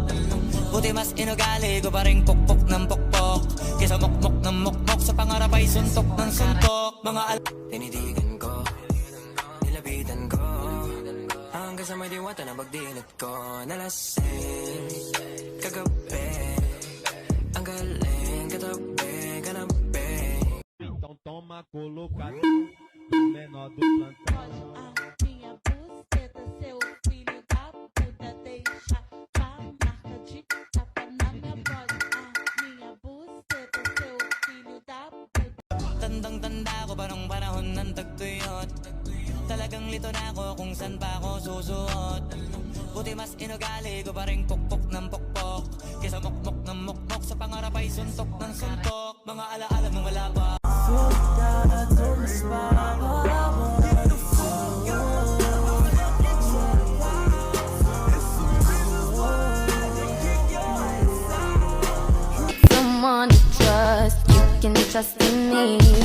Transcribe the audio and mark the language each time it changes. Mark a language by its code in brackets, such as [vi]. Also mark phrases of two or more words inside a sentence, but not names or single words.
[tl] Buti mas inugali ko pa rin pukpok ng pukpok, kesa mukmok ng mukmok, sa pangarap ay suntok ng suntok. Mga tinitigan ko, nilapitan ko, hanggang sa may diwata na magdilat ko. Nalasing kagabi, ang galing katabi, kanabi. [pt] Então toma colocação do menor do plantão. A minha buceta, seu filho da puta, deixa a marca de tapa na minha bota. A minha buceta, seu filho da puta. [tl] Tandang-tanda ko parang panahon ng tagtuyot. Talagang lito na ako kung saan pa ako susuot. Buti mas inugali ko pa rin pukpok ng pukpok, kesa mukmok ng mukmok, sa pangarap ay suntok ng suntok. Mga alaala mong wala pa. [en] Someone to trust, you can trust in me.